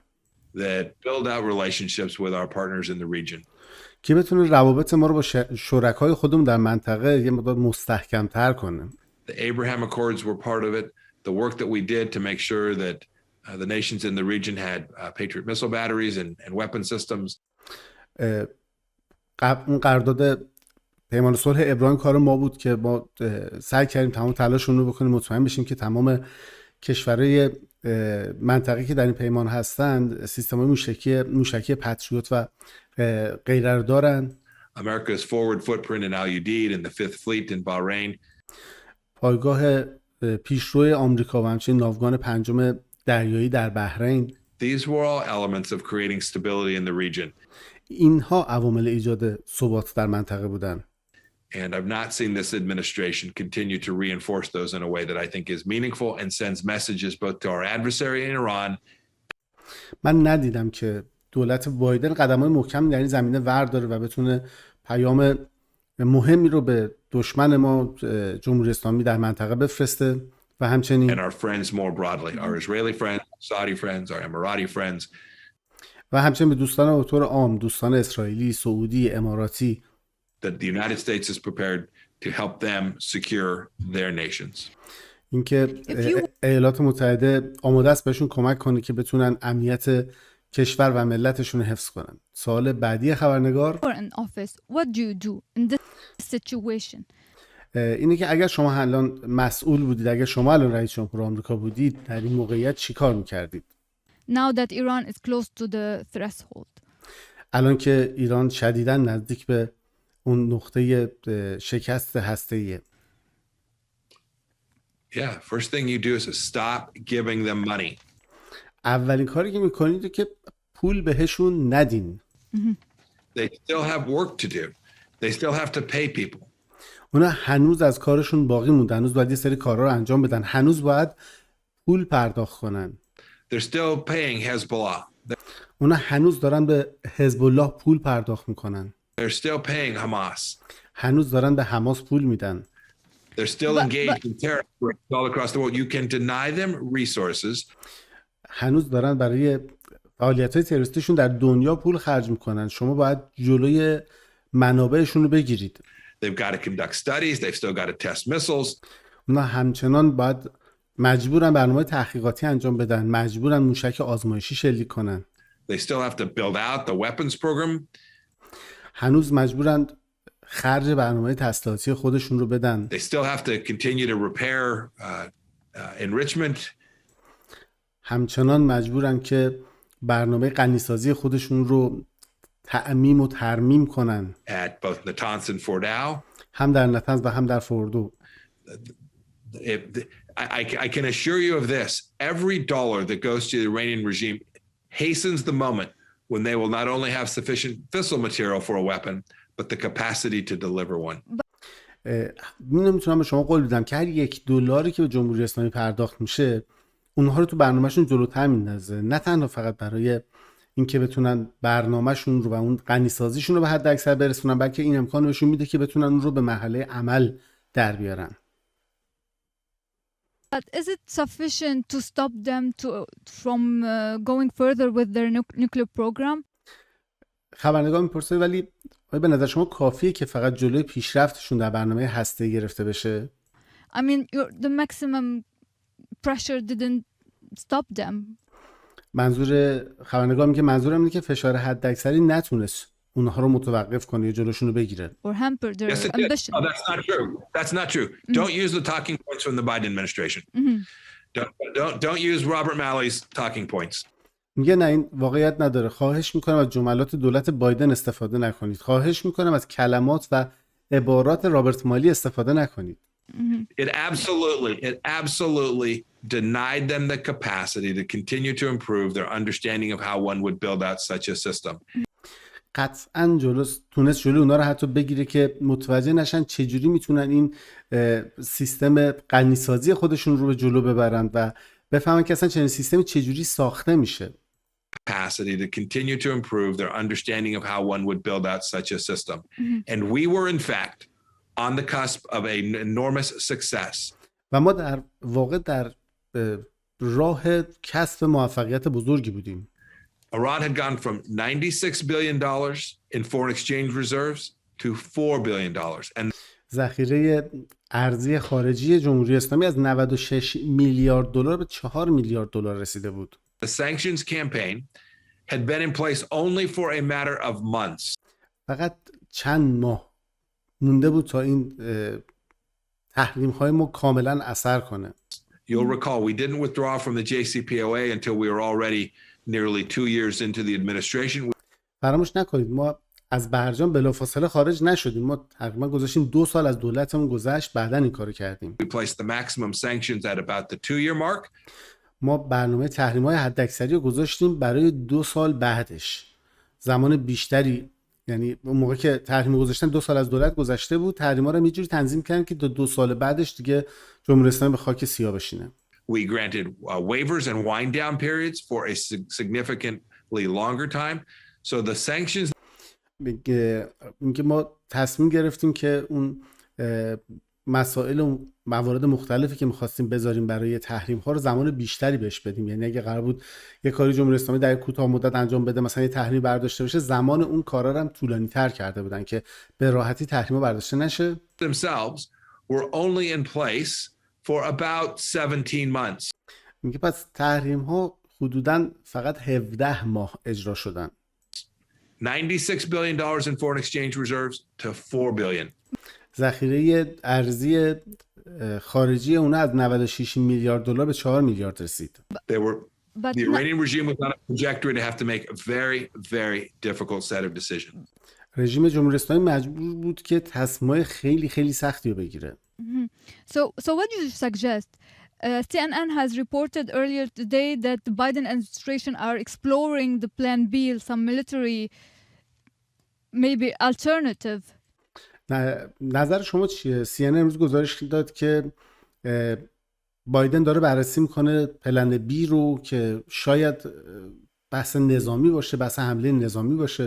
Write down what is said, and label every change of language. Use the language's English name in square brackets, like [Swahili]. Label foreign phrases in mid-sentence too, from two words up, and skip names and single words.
[English] That build out relationships with our partners in the region. [Persian] که بتونه روابط ما رو با شرکای خودمون در منطقه یه مقدار مستحکم‌تر کنه. [English] The Abraham Accords were part of it. The work that we did to make sure that the nations in the region had Patriot missile batteries and weapon systems. [Persian] اون قرارداد پیمان صلح ابراهیم کار ما بود که ما سعی کردیم تمام تلاشمون رو بکنیم مطمئن بشیم که تمام کشورهای منطقه‌ای که در این پیمان هستند سیستم‌های موشکی پتریوت و غیره رو دارن. [English] America's forward footprint in Al-Udeid and the Fifth Fleet in Bahrain. [Persian] پایگاه پیشرو آمریکا و همچنین ناوگان پنجم دریایی در بحرین. [English] These were all elements of creating stability in the region. [Persian] اینها عوامل ایجاد ثبات در منطقه بودن. [English] And I've not seen this administration continue to reinforce those in a way that I think is meaningful and sends messages both to our adversary in Iran. [Persian] من ندیدم که دولت بایدن قدم‌های محکمی در این زمینه ورداره و بتونه پیام مهمی رو به دشمن ما جمهوری اسلامی در منطقه بفرسته و همچنین [English] And our friends more broadly, our Israeli friends, Saudi friends, our Emirati friends. [Persian] و همچنین به دوستان به طور عام، دوستان اسرائیلی، سعودی، اماراتی، [English] That the United States is prepared to help them secure their nations. [Persian] اینکه ایالات متحده آماده است بهشون کمک کنه که بتونن امنیت کشور و ملتشون رو حفظ کنن. سوال بعدی خبرنگار [English] in office, what do you do in this situation? [Persian] اینه که اگر شما الان مسئول بودید، اگر شما الان رئیس جمهور آمریکا بودید، در این موقعیت چی کار میکردید؟ [English] Now that Iran is close to the threshold. [Persian] الان که ایران شدیداً نزدیک به اون نقطه شکست هسته‌ایه. [English] Yeah, first thing you do is to stop giving them money. [Persian] اولین کاری که میکنید که پول بهشون ندین. [English] They still have work to do. They still have to pay people. [Persian] اونا هنوز از کارشون باقی مونده، هنوز باید یه سری کارا رو انجام بدن، هنوز باید پول پرداخت کنن. [English] They're still paying Hezbollah. [Persian] اونا هنوز دارن به حزب الله پول پرداخت میکنن. [English] They're still paying Hamas. [Persian] هنوز دارن به حماس پول میدن. [English] They're still engaged in terror all across the world. You can deny them resources. [Persian] هنوز دارن برای فعالیت‌های تروریستیشون در دنیا پول خرج میکنن. شما باید جلوی منابعشون رو بگیرید. [English] They've got to conduct studies. They've still got to test missiles. [Persian] اونا همچنان باید مجبورن برنامه تحقیقاتی انجام بدن، مجبورن موشک آزمایشی شلیک کنن. [English] They still have to build out the weapons program. [Persian] هنوز مجبورن خرج برنامه تسلیحاتی خودشون رو بدن. [English] They still have to continue to repair enrichment. [Persian] همچنان مجبورن که برنامه غنیسازی خودشون رو تعمیم و ترمیم کنن. [English] At both Natanz and Fordow. [Persian] هم در نتنز و هم در فوردو. [English] I can assure you of this. Every dollar that goes to the Iranian regime hastens the moment when they will not only have sufficient fissile material for a weapon, but the capacity to deliver one. [Persian] میتونم به شما قول بدم که هر $1 که به جمهوری اسلامی پرداخت میشه، اونها رو تو برنامهشون جلوتر میندازه. نه تنها فقط برای اینکه بتونن برنامهشون رو و اون غنیسازیشون رو به حد اکثر برسونن، بلکه این امکان بهشون میده که بتونن اون رو به مرحله عمل در بیارن. [English] But is it sufficient to stop them from going further with their nuclear program? [Persian] خبرنگار میپرسه ولی به نظر شما کافیه که فقط جلوی پیشرفتشون در برنامه هسته‌ای گرفته بشه؟ [English] I mean, the maximum pressure didn't stop them. [Persian] منظور خبرنگار میگه منظورم اینه که فشار حداکثری نتونست اونها رو متوقف کنه یا جلوشون رو بگیره. [English] Or hamper their Yes, it did. ambition. Oh, that's not true. That's not true. Don't use the talking points from the Biden administration. Don't use Robert Malley's talking points. [Persian] میگه نه این واقعیت نداره. خواهش میکنم از جملات دولت بایدن استفاده نکنید. خواهش میکنم از کلمات و عبارات رابرت مالی استفاده نکنید. [English] It absolutely denied them the capacity to continue to improve their understanding of how one would build out such a system. [Persian] قطعاً تونست جلوی اونا رو حتی بگیره که متوجه نشن چجوری میتونن این سیستم غنیسازی خودشون رو به جلو ببرن و بفهمن که اصلا چنین سیستمی چجوری ساخته میشه. [English] Capacity to continue to improve their understanding of how one would build out such a system. And we were in fact on the cusp of an enormous success. [Persian] و ما در واقع در راه کسب موفقیت بزرگی بودیم. [English] Iran had gone from $96 billion in foreign exchange reserves to $4 billion. And [Persian] ذخیره ارزی خارجی جمهوری اسلامی از 96 میلیارد دلار به 4 میلیارد دلار رسیده بود. [English] the sanctions campaign had been in place only for a matter of months. [Persian] فقط چند ماه مونده بود تا این تحریم های ما کاملا اثر کنه. [English] You'll recall we didn't withdraw from the JCPOA until we were already nearly 2 years into the administration. [Persian] فراموش نکنید ما از برجام بلافاصله خارج نشدیم. ما تقریبا گذاشتیم 2 سال از دولتمون گذشت بعداً این کارو کردیم. [English] We placed the maximum sanctions at about the 2-year mark. [Persian] ما برنامه تحریم‌های حداکثری رو گذاشتیم برای 2 سال بعدش. زمان بیشتری یعنی اون موقع که تحریم گذاشتن 2 سال از دولت گذشته بود، تحریما رو یه جوری تنظیم کردن که 2 سال بعدش دیگه جمهوری اسلامی به خاک سیاه بشینه. [English] We granted waivers and wind down periods for a significantly longer time. So the sanctions [Persian] اینکه ما تصمیم گرفتیم که اون مسائل و موارد مختلفی که می‌خواستیم بذاریم برای تحریم ها رو زمان بیشتری بهش بدیم. یعنی اگه قرار بود یه کاری جمهوری اسلامی در کوتاه مدت انجام بده، مثلا یه تحریم برداشته بشه، زمان اون کارا رو هم طولانی‌تر کرده بودن که به راحتی تحریم برداشته نشه. [English] themselves were only in place for about 17 months. [Persian] میگه پس تحریم ها حدوداً فقط 17 ماه اجرا شدن. [English] $96 billion in foreign exchange reserves to $4 billion. [Persian] ذخیره ارزی خارجی اونا از 96 میلیارد دلار به 4 میلیارد رسید. [English] The Iranian regime was on a trajectory to have to make a very, very difficult set of decisions. [Persian] رژیم جمهوری اسلامی مجبور بود که تصمیم‌های خیلی خیلی سختی رو بگیره. [English] So what do you suggest? CNN has reported earlier today that the Biden administration are exploring the Plan B, some military, maybe alternative. [Persian] نظر شما چیه؟ CNN امروز گزارش داد که بایدن داره بررسی میکنه [English] Plan B [Persian] رو که شاید بحث نظامی باشه، بحث حمله نظامی باشه.